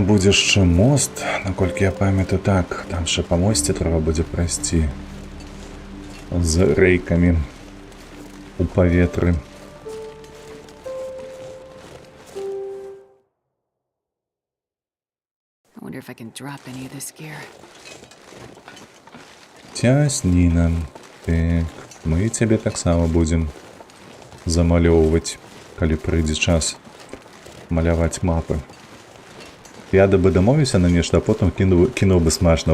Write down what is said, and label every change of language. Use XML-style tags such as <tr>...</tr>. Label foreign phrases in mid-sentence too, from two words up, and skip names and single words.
<be>будзе яшчэ мост, наколькі я памятаю, так, там ще па мосце трэба будзе прайсці з рэйкамі у паветры.</be> <en>I wonder if I can drop any of this gear.</en> <be>Цясніна. Так, мы цябе таксама будзем замалёўваць, калі прыйдзе час. маляваць мапы. Я бы дамовіўся на нешта, а потым кінуў бы смачна.</be>